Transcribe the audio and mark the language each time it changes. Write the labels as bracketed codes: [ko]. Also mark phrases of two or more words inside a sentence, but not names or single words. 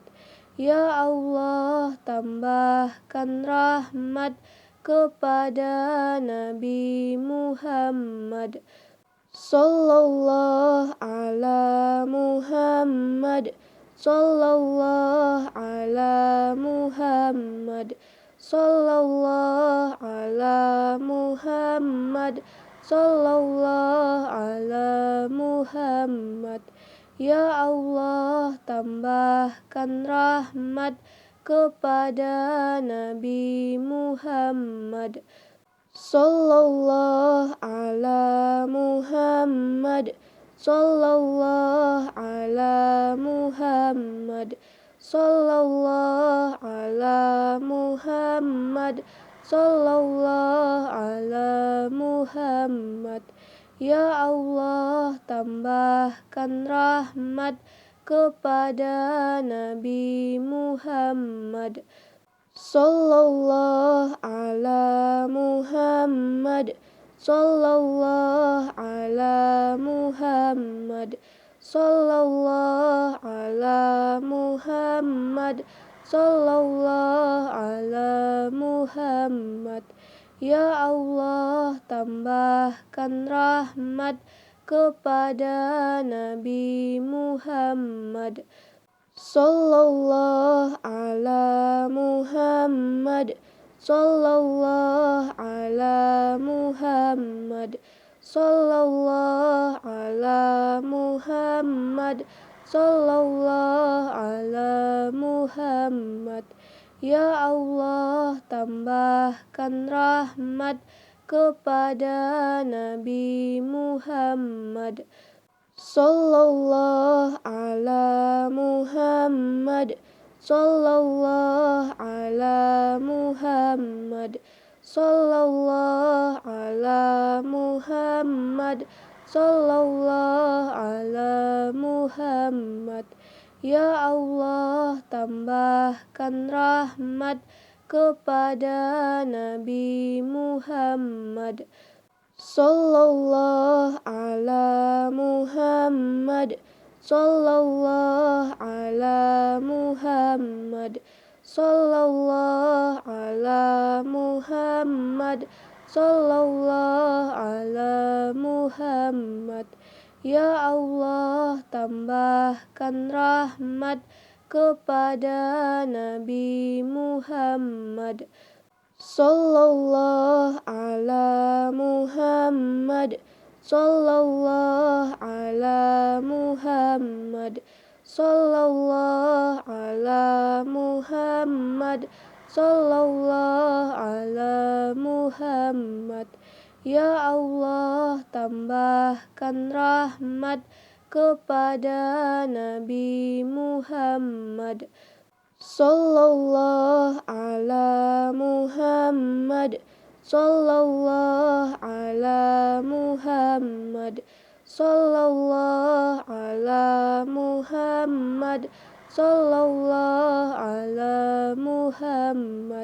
[ms] Ya Allah, tambahkan rahmat kepada Nabi Muhammad, [ar] صلى الله على محمد، صلى الله على محمد، صلى الله على محمد، صلى الله على محمد. [ms] Ya Allah, tambahkan rahmat kepada Nabi Muhammad, [ar] صلى الله على محمد، صلى الله على محمد، صلى الله على محمد، صلى الله على محمد. [ms] Ya Allah, tambahkan rahmat kepada Nabi Muhammad, [ar] صلى الله على محمد، صلى الله على محمد، صلى الله على محمد، صلى الله على محمد. [ms] Ya Allah, tambahkan rahmat kepada Nabi Muhammad, [ar] صلى الله على محمد، صلى الله على محمد، صلى الله على محمد، صلى الله على محمد. [ms] Ya Allah, tambahkan rahmat kepada Nabi Muhammad, [ar] صلى الله على محمد، صلى الله على محمد، صلى الله على محمد، صلى الله على محمد. [ms] Ya Allah, tambahkan rahmat kepada Nabi Muhammad, [ar] صلى الله على محمد، صلى الله على محمد، صلى الله على محمد، صلى الله على محمد. [ms] Ya Allah, tambahkan rahmat kepada Nabi Muhammad, [ar] صلى الله على محمد، صلى الله على محمد، صلى الله على محمد. محمد صلى الله على محمد. [ms] Ya Allah, tambahkan rahmat kepada Nabi Muhammad [ar] صلى الله على محمد صلى الله على محمد صلى الله على محمد صلى الله على محمد.